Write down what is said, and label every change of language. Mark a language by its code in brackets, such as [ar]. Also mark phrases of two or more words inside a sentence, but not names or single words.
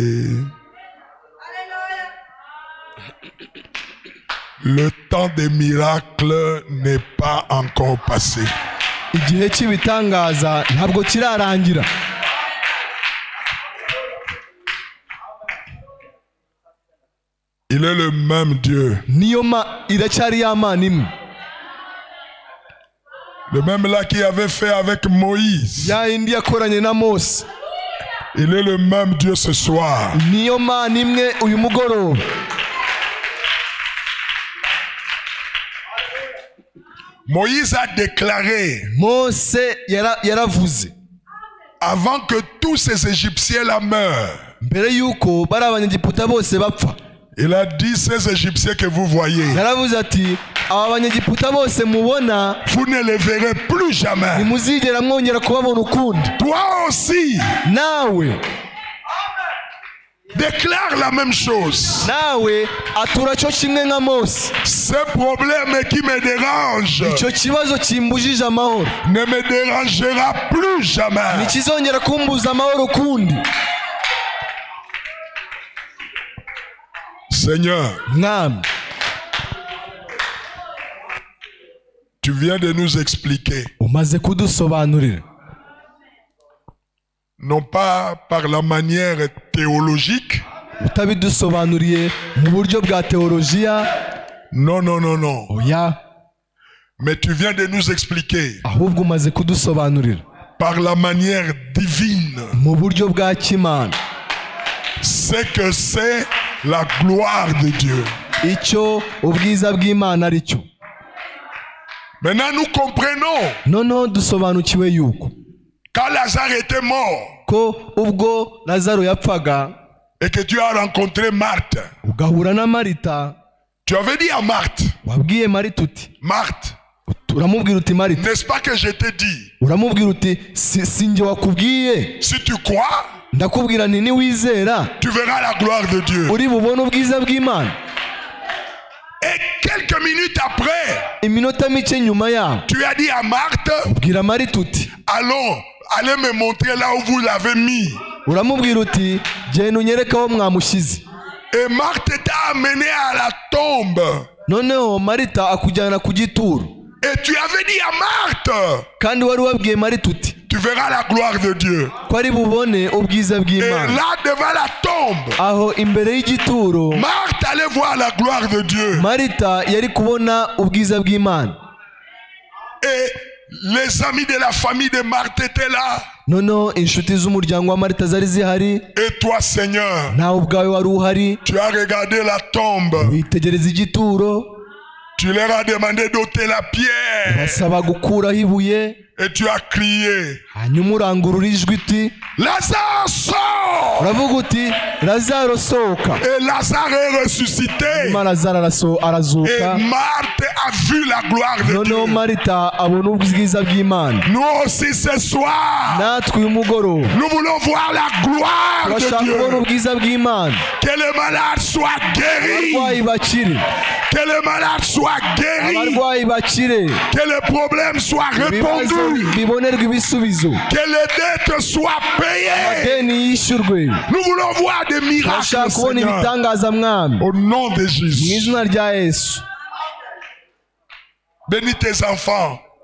[fr] Le temps des miracles n'est pas encore passé. [rw] Igihe cy'ibitangaza ntabwo kirarangira. [fr] Il est le même Dieu. [rw] Iracyari ya Mana imwe. [fr] Le même là qui avait fait avec Moïse. [rw] Ya indi yakoranye na Mose. [fr] Il est le même Dieu ce soir. [rw] Niyo Mana imwe uyu mugoroba. [fr] Moïse a déclaré, [rw] Mose yaravuze, [fr] avant que tous ces Égyptiens la meurent, [rw] mbere yuko bari abanyegiputa bose bapfa, [fr] il a dit, ces Égyptiens que vous voyez, [rw] yaravuze ati aba banyegiputa bose mubona, [fr] vous ne les verrez plus jamais. [rw] Ntimuzigera mwongera kubabona ukundi. [fr] Toi aussi, [rw] nawe [fr] déclare la même chose. [rw] Nawe atura cyo kimwe nka Mose. [fr] Ce problème qui me dérange [rw] icyo kibazo kimbujije amahoro [fr] ne me dérangera plus jamais. [rw] Ntikizongera kumbuza amahoro ukundi. [fr] Seigneur, [rw] Mwami, [fr] tu viens de nous expliquer, [rw] umaze kudusobanurira, [fr] non pas par la manière théologique, [rw] utabidusobanuriye mu buryo bwa teologiya, [fr] non, [rw] oya, [fr] mais tu viens de nous expliquer [rw] ahubwo umaze kudusobanurira [fr] par la manière divine [rw] mu buryo bwa kimana [fr] ce que c'est la gloire de Dieu. [rw] icyo ubwiza bw'Imana ari cyo. [fr] Maintenant nous comprenons, [rw] noneho dusobanukiwe yuko [fr] quand Lazare était mort [rw] ko ubwo Lazaro yapfaga [fr] et que tu as rencontré Marthe, [rw] ugahura na Marita, [fr] tu avais dit à Marthe, [rw] wabwiye Marita uti, [fr] Marthe, [rw] uramubwira uti Marita, [fr] n'est-ce pas que je t'ai dit, [rw] uramubwira uti si njye wakubwiye, [fr] si tu crois, [rw] ndakubwira nti niwizera [fr] tu verras la gloire de Dieu. [rw] uri bubone ubwiza bw'Imana. [fr] Et quelques minutes après, [rw] iminota mike nyuma yaho, [fr] tu as dit à Marthe, [rw] ubwira Marita uti, [fr] allez me montrer là où vous l'avez mis. [rw] uramubwira uti genda unyereke aho mwamushyize. [fr] Et Marthe t'a amené à la tombe. [rw] noneho Marita akujyana ku gituro. [fr] Et tu avais dit à Marthe, [rw] kandi wari wabwiye Marita uti, [fr] tu verras la gloire de Dieu. [rw] ko ari bubone ubwiza [fr] Et [rw] bw'Imana. [fr] là devant la tombe, [rw] aho imbere y'igituro, [fr] Marthe allait voir la gloire de Dieu. [rw] Marita yari kubona ubwiza bw'Imana. [fr] Et les amis de la famille de Marthe étaient là. [rw] noneho inshuti z'umuryango wa Marita zari zihari, [fr] Et toi, Seigneur, [rw] nawe ubwawe wari uhari, [fr] tu as regardé la tombe. [rw] witegereza igituro, [fr] Tu leur as demandé d'ôter la pierre. [rw] basaba gukuraho ibuye, [fr] Et tu as crié, [rw] hanyuma urangurura ijwi uti, [fr] Lazare sort! [rw] uravuga uti Lazaro sohoka. [fr] Et Lazare est ressuscité. [rw] nyuma Lazaro [fr] Et [rw] arazuka. [fr] Marthe a vu la gloire de [rw] noneho [fr] Dieu. [rw] Marita abona ubwiza bw'Imana. [fr] Nous aussi ce soir, [rw] natwe uyu mugoroba [fr] nous voulons voir la gloire de [rw] turashaka kubona [fr] Dieu. [rw] ubwiza bw'Imana. [fr] Que les malades soient guéris. [rw] abarwayi bakire, [fr] Que les malades soient guéris. Que les problèmes soient répondus. Que les dettes soient payées. Nous voulons voir des miracles, Seigneur. Au nom de Jésus. Bénis tes enfants.